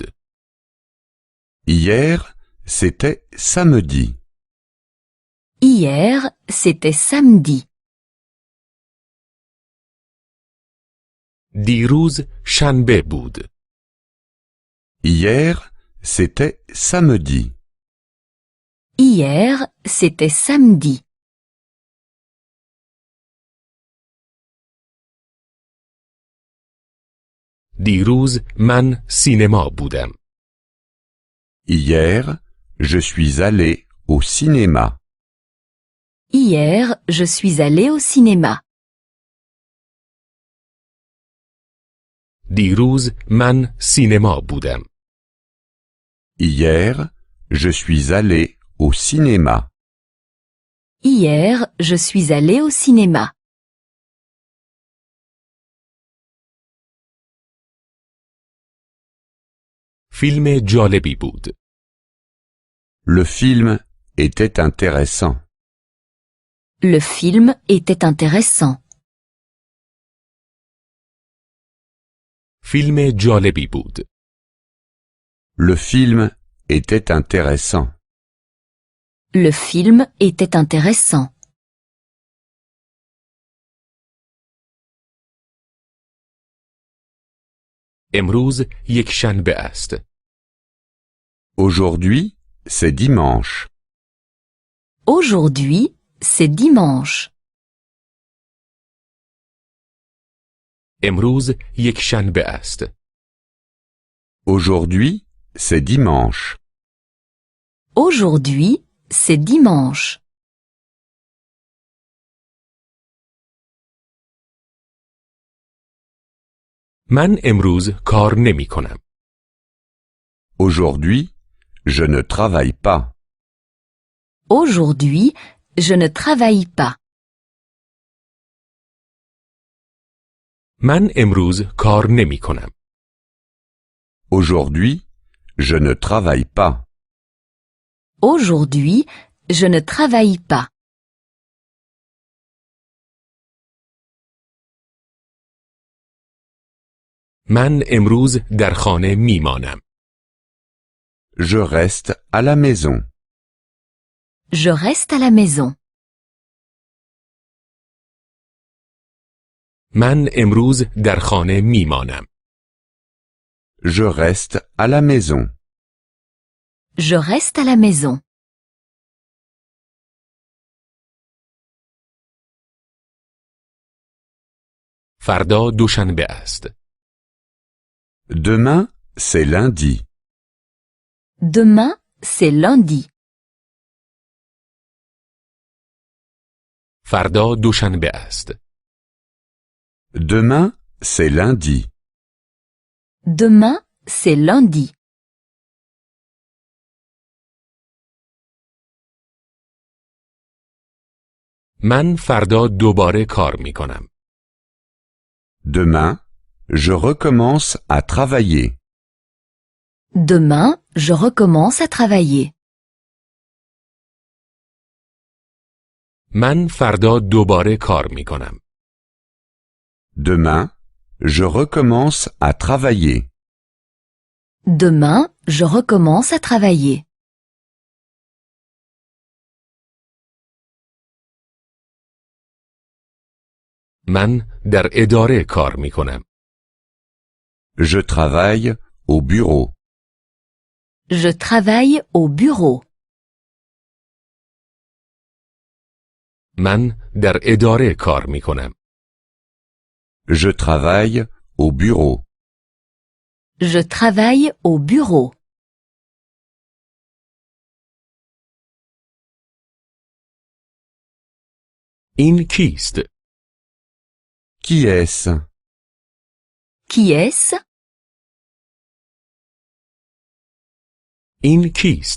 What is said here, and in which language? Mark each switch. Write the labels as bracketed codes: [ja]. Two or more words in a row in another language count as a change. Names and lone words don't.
[fr] Hier, c'était samedi. Hier, c'était samedi. [fa] دیروز شنبه بود. [fr] Hier, c'était samedi. Hier, c'était samedi. [fa] دیروز من سینما بودم. [fr] Hier, je suis allé au cinéma. Hier, je suis allé au cinéma. [fa] دیروز من سینما بودم. [fr] Hier, je suis allé au cinéma. Hier, je suis allé au cinéma. [fa] فیلم جالبی بود. [fr] Le film était intéressant. Le film était intéressant. [fa] فیلم جالبی بود. [fr] Le film était intéressant. Le film était intéressant. [fa] امروز یک شنبه است. [fr] Aujourd'hui, c'est dimanche. Aujourd'hui, c'est dimanche. [fa] امروز یک شنبه است. [fr] Aujourd'hui, c'est dimanche. Aujourd'hui, c'est dimanche. [fa] من امروز کار نمی کنم. [fr] Aujourd'hui, je ne travaille pas. Aujourd'hui, je ne travaille pas. [fa] من امروز کار نمی کنم. [fr] Aujourd'hui, je ne travaille pas. Aujourd'hui, je ne travaille pas. [fa] من امروز در خانه می مانم. [fr] Je reste à la maison. Je reste à la maison. [fa] من امروز در خانه می مانم. [fr] Je reste à la maison. Je reste à la maison. [fa] فردا دوشنبه است. [fr] Demain, c'est lundi. Demain, c'est lundi. [fa] فردا دوشنبه است. [fr] Demain, c'est lundi. Demain, c'est lundi. [fa] من فردا دوباره کار می کنم. [fr] Demain, je recommence à travailler. Demain, je recommence à travailler. [fa] من فردا دوباره کار می کنم. [fr] Demain, je recommence à travailler. Demain, je recommence à travailler. [fa] من در اداره کار می کنم. [fr] Je travaille au bureau. Je travaille au bureau. [fa] من در اداره کار می کنم. [fr] Je travaille au bureau. Je travaille au bureau. [fa] این کیست؟ [fr] Qui est-ce? Qui est-ce? [fa] این کیست؟